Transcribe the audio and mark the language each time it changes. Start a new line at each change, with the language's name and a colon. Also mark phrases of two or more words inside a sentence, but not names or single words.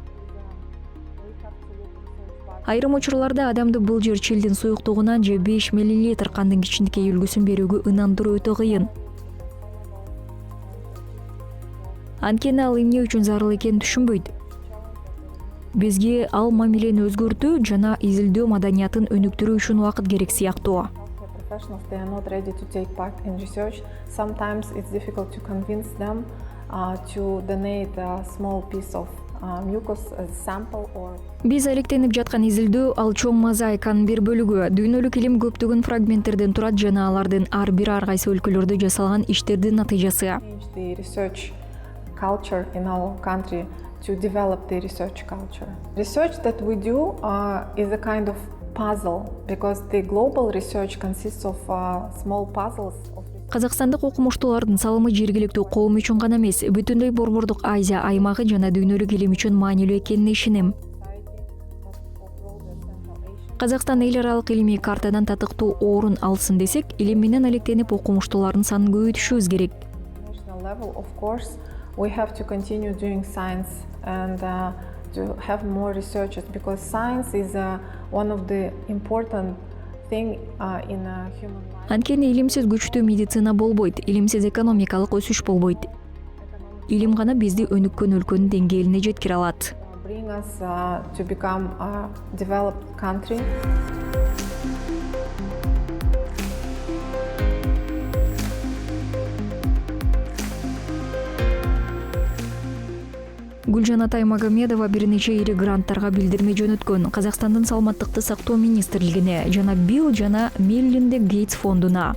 Kyrgyz: Айрым учурларда адамды былжыр чилдин суюктугунан же 5 мл кандын кичинекей үлгүсүн берүүгө ынандыруу өтө кыйын. Анткени ал эмне үчүн зарыл экенин түшүнбөйт. Бизге ал мамилени өзгөртүү жана изилдөө маданиятын өнүктүрүү үчүн убакыт керек сыяктуу.
English: Professionals, they are not ready to take part in research. Sometimes it's difficult to convince them to donate a small piece of mucus as a sample or...
Kyrgyz: Биз алектенип жаткан изилдөө ал чоң мозаиканын бир бөлүгү. Дүйнөлүк илим көптөгөн фрагменттерден турат жана алардын ар бир ар кайсы өлкөлөрдө жасалган иштердин натыйжасы.
English: The research culture in our country to develop the research culture. Research that we do is a kind of puzzle, because the global research consists of small puzzles.
Kyrgyz: Казакстандык окумуштуулардын салымы жергиликтүү коом үчүн гана эмес, бүтүндөй Борбордук Азия аймагы жана дүйнөлүк илим үчүн маанилүү экенине ишенем. Казакстан эл аралык илимий картадан татыктуу орун алсын десек, илим менен алектенип окумуштуулардын санын көбөйтүшүбүз керек.
English: National level, of course, we have to continue doing science and to have more researchers, because science is one of the important thing in human life.
Kyrgyz: Анткени илимсиз күчтүү медицина болбойт, илимсиз экономикалык өсүш болбойт. Илим гана бизди өнүккөн өлкөнүн деңгээлине жеткире алат.
English: Bring us to become a developed country.
Kyrgyz: Гүлжан Атаймагамедова бир нече ири гранттарга билдирме жөнөткөн. Казакстандын саламаттыкты сактоо министрлигине жана Билл жана Меллинда Гейтс фондуна.